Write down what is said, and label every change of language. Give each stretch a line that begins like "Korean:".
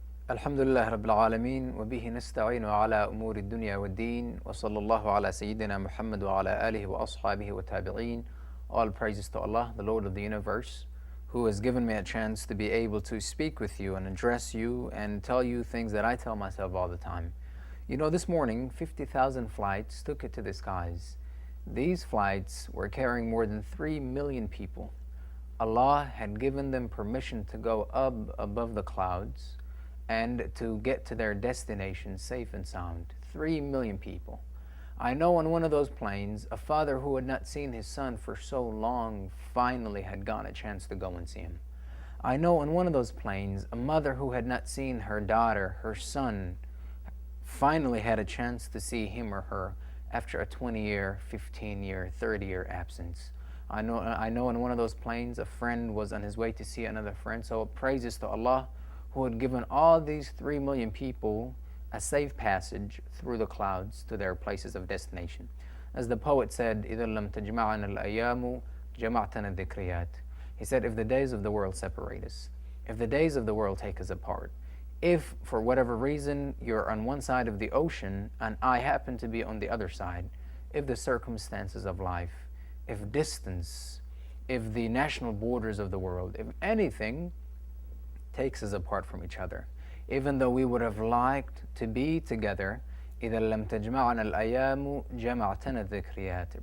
Arabic: الحمد لله رب العالمين وبه نستعين على أمور الدنيا والدين وصلى الله على سيدنا محمد وعلى آله وأصحابه وتابعين.
English: All praises to Allah, the Lord of the universe, who has given me a chance to be able to speak with you and address you and tell you things that I tell myself all the time. You know, this morning, 50,000 flights took it to the skies. These flights were carrying more than 3 million people. Allah had given them permission to go up above the clouds and to get to their destination safe and sound. 3 million people. I know on one of those planes, a father who had not seen his son for so long finally had gotten a chance to go and see him. I know on one of those planes, a mother who had not seen her daughter, her son, finally had a chance to see him or her after a 20-year, 15-year, 30-year absence. I know on one of those planes, a friend was on his way to see another friend. So praises to Allah, who had given all these 3 million people a safe passage through the clouds to their places of destination. As the poet said,
Arabic: إِذَا لَمْ تَجْمَعَنَا الْأَيَّامُ جَمَعْتَنَا الذِّكْرِيَاتِ.
English: He said, if the days of the world separate us, if the days of the world take us apart, if for whatever reason you're on one side of the ocean and I happen to be on the other side, if the circumstances of life, if distance, if the national borders of the world, if anything takes us apart from each other, even though we would have liked to be together,
Arabic: إِذَا لَمْ تَجْمَعَنَا الْأَيَّامُ جَمَعْتَنَا الذِّكْرِيَاتِ.